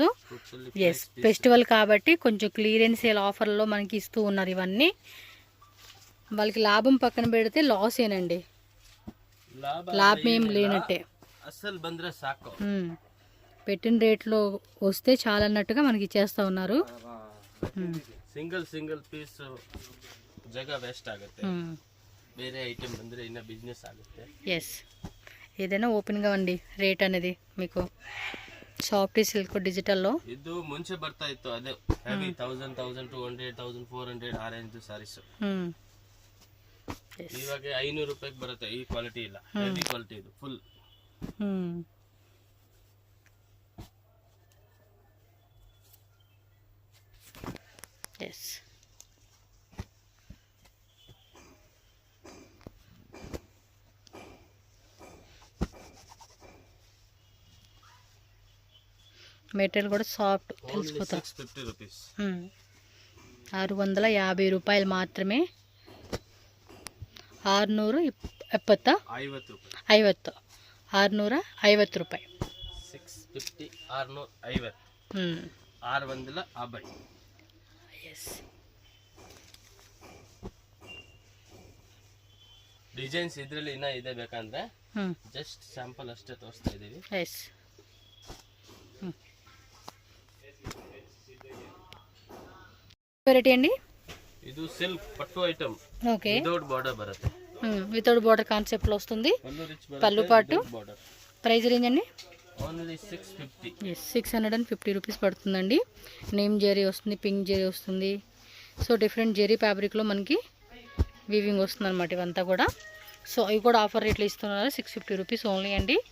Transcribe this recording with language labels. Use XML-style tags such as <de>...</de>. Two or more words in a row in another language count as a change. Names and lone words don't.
<te>ఎస్, ఫెస్టివల్ కాబట్టి కొంచెం</te> <en>clearance sale</en> <te>ఆఫర్లో మనకి ఇస్తూ ఉన్నారు ఇవన్నీ. వాళ్ళకి లాభం పక్కన పెడితే లాస్ ఏనండి, లాభం ఏం లేనట్టే. అసలు బంద్ర సాకు, పెట్టిన రేట్లో వస్తే చాలా అన్నట్టుగా మనకి ఇచ్చేస్తూ ఉన్నారు.</te> <en>single piece</en> <kn>ಜಾಗ ವೇಸ್ಟ್ ಆಗುತ್ತೆ, ಬೇರೆ ಐಟಮ್ ಬಂದರೆ ಇನ್ನ ಬಿಸ್ನೆಸ್ ಆಗುತ್ತೆ.</kn> <te>ఎస్, ఏదైనా ఓపెన్గా అండి రేట్ అనేది మీకు.</te> <en>soft silk</en> <te>డిజిటల్లో</te> <kn>ಇದು ಮುಂಚೆ ಬರ್ತಾ ಇತ್ತು, ಅದೇ ಹೆವಿ 1000, 1200, 1400 ಆ</kn> <en>range sarees.</en> <kn>ಇವಾಗ 500 ರೂಪಾಯಿಗೆ ಬರುತ್ತೆ. ಈ ಕ್ವಾಲಿಟಿ ಇಲ್ಲ,</kn> <en>heavy quality</en> <kn>ಇದು ಫುಲ್.</kn> <te>ఎస్, మెటీరియల్ కూడా సాఫ్ట్ తెలిసిపోతాం.</te> <en>650 rupees.</en> <te>650 రూపాయలు మాత్రమే. 650 50 650 రూపాయి. 650 650 650. ఎస్,</te> <kn>ಡಿಸೈನ್ಸ್ ಇದರಲ್ಲಿ ಇನ್ನ ಇದೆ, ಬೇಕಂದ್ರೆ</kn> <en>just sample</en> <kn>ಅಷ್ಟೇ ತೋರಿಸ್ತಾ ಇದೀವಿ. ಎಸ್,</kn> <te>వెరైటీ అండి.</te> <kn>ಇದು ಸಿಲ್ಕ್ ಪಟ್ಟು ಐಟಮ್,</kn> <te>ఓకే,</te> <en>without border</en> <kn>ಬರುತ್ತೆ.</kn> <en>without border</en> <te>కాన్సెప్ట్లో వస్తుంది.</te> <kn>ಪಲ್ಲು ರಿಚ್</kn> <te>పళ్ళు</te> <kn>ಬರುತ್ತೆ,</kn> <te>పాటు.</te> <en>without border. price range</en> <te>అండి ఓన్లీ 650. ఎస్, 650 రూపీస్ పడుతుందండి. నేమ్ జెరీ వస్తుంది, పింక్ జెరీ వస్తుంది. సో డిఫరెంట్ జెరీ ఫ్యాబ్రిక్లో మనకి వీవింగ్ వస్తుంది అనమాట ఇవంతా కూడా. సో ఇవి కూడా ఆఫర్ రేట్లు ఇస్తున్నారు,</te> <en>650 rupees only</en> <te>అండి.</te>